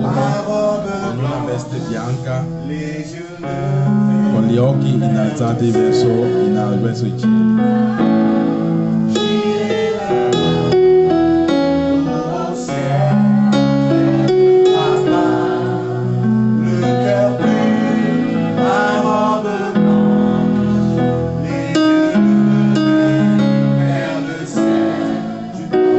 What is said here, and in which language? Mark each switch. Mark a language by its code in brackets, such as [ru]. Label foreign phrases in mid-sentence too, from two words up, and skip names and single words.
[fr] la robe [it] con una veste bianca, [fr] les yeux levés. [it] con gli occhi innalzati verso i cieli. [fr] J'irai là-bas, au ciel, là-bas. Le cœur pur, la robe blanche, les yeux levés vers le ciel.